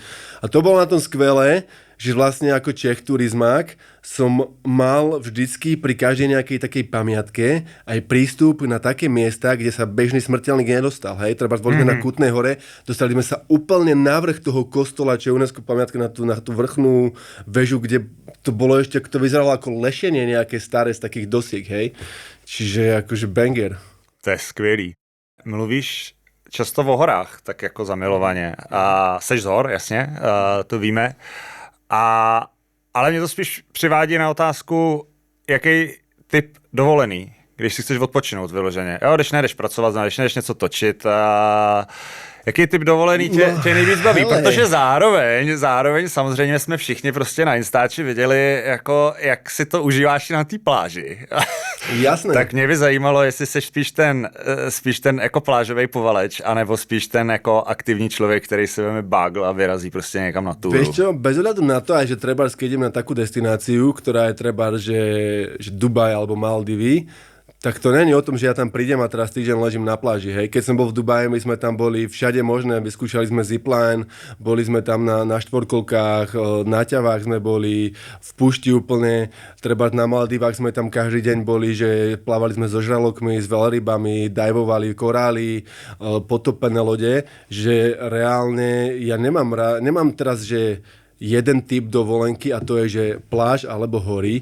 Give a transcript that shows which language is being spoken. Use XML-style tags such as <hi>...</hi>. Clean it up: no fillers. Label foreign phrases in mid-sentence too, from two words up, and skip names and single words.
<sk>A to bolo na tom skvelé, že vlastne ako Čech turizmák som mal vždycky pri každej nejakej takej pamiatke aj prístup na také miesta, kde sa bežný smrteľník nedostal. Hej, treba boli sme na Kutnej Hore, dostali sme sa úplne na vrch toho kostola, čo je UNESCO pamiatka na tú vrchnú väžu, kde to bolo ešte, to vyzeralo ako lešenie nejaké staré z takých dosiek, hej. Čiže akože banger.</sk> <cs>To je skvělý. Mluvíš často o horách, tak jako zamilovaně. A seš z hor, jasně, to víme. Ale mě to spíš přivádí na otázku, jaký typ dovolený, když si chceš odpočinout vyloženě. Jo, když nejdeš pracovat, když nejdeš něco točit, jaký typ dovolený tě nejvíc baví? Hele. Protože zároveň samozřejmě jsme všichni prostě na Instači viděli, jako, jak si to užíváš na té pláži. Jasné. Tak mě by zajímalo, jestli jsi spíš ten jako plážový povaleč, anebo spíš ten jako aktivní člověk, který si veme bagl a vyrazí prostě někam na túru.</cs> <sk>Vieš čo, bez ohľadu na to, aj že trebárs, keď idem na takú destináciu, ktorá je trebárs, že Dubaj alebo Maldivy, tak to není o tom, že ja tam prídem a teraz týždeň ležím na pláži. Hej. Keď som bol v Dubaji, my sme tam boli všade možné, vyskúšali sme zipline, boli sme tam na štvorkolkách, na ťavách sme boli, v púšti úplne, treba na Maldivách sme tam každý deň boli, že plávali sme so žralokmi, s veľrybami, dajvovali korály, potopené lode, že reálne ja nemám teraz, že jeden typ dovolenky a to je, že pláž alebo hory.</sk>